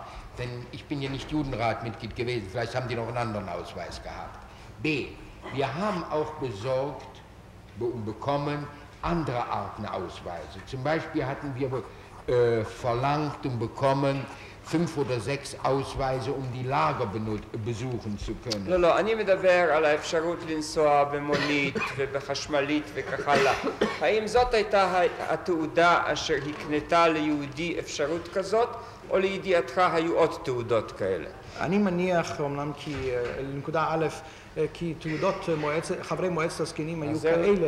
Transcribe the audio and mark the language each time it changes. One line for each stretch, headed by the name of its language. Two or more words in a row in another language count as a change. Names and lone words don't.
German: Denn ich bin ja nicht Judenratmitglied gewesen, vielleicht haben die noch einen anderen Ausweis gehabt. B. Wir haben auch besorgt und bekommen andere Arten Ausweise. Zum Beispiel hatten wir verlangt und bekommen 5 oder 6 Ausweise, um die Lager besuchen zu können.
Hebrew: לא, אני מדבר על האפשרות לנסוע במונית ובחשמלית וכך הלאה. האם זאת הייתה התעודה אשר הקנתה ליהודי אפשרות כזאת, או לידיעתך היו עוד תעודות כאלה? אני מניח, אומנם כי לנקודה א', כי תעודות חברי מועצת הזקנים היו כאלה.